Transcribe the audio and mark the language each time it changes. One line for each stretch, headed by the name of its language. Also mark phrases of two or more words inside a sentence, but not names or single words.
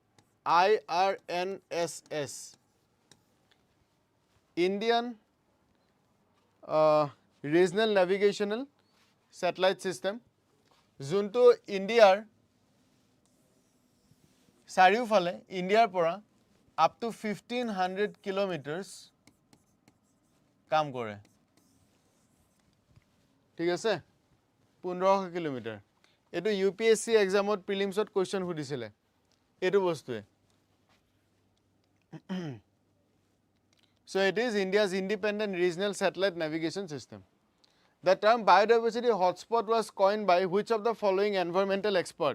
Assamese: IRNSS Indian Regional Navigational Satellite System যোনটো ইণ্ডিয়াৰ চাৰিওফালে ইণ্ডিয়াৰ পৰা
English: up to 1500 kilometers
Assamese: কাম কৰে ঠিক আছে 1500 কিলোমিটাৰ এটো ইউপিএসসি
English: examত prelimsত question
Assamese: সুধিছিলে এটো বস্তুৱে
English: So it is India's independent regional satellite navigation system. The term biodiversity hotspot was coined by which of the following environmental expert?